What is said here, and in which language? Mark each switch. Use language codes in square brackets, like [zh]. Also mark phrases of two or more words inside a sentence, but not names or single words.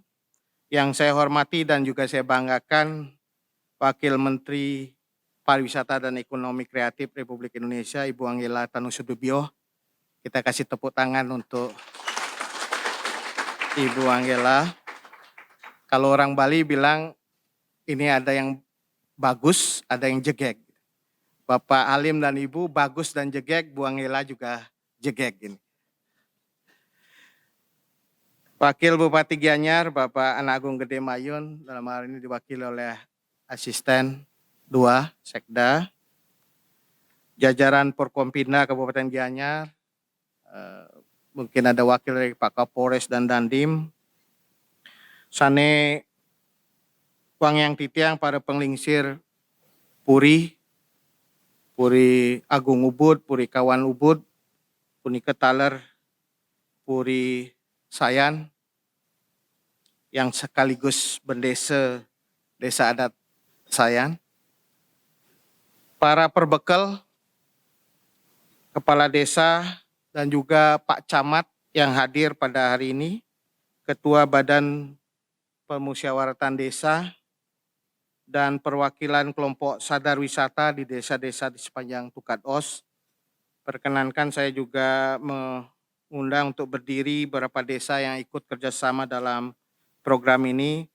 [id] Yang saya hormati dan juga saya banggakan Wakil Menteri Pariwisata dan Ekonomi Kreatif Republik Indonesia, Ibu Angela Tanusudibio. Kita kasih tepuk tangan untuk Ibu Angela. Kalau orang Bali bilang ini ada yang bagus, ada yang jegek. Bapak Halim dan Ibu bagus dan jegek, Bu Angela juga jegek gini. Wakil Bupati Gianyar, Bapak Anak Agung Gede Mayun, dalam hal ini diwakili oleh Asisten 2 Sekda, jajaran Porkompinda Kabupaten Gianyar, mungkin ada wakil dari Pak Kapolres dan Dandim, [ban] Sane Wangyang Titiang, [id] para penglingsir Puri, Puri Agung Ubud, Puri Kawan Ubud, Puri Ketaler, Puri Sayan, yang sekaligus bendesa Desa Adat Sayan, para perbekal, kepala desa, dan juga Pak Camat yang hadir pada hari ini, Ketua Badan Pemusyawaratan Desa, dan perwakilan kelompok sadar wisata di desa-desa di sepanjang Tukat Os. Perkenankan saya juga mengundang untuk berdiri beberapa desa yang ikut kerjasama dalam program ini.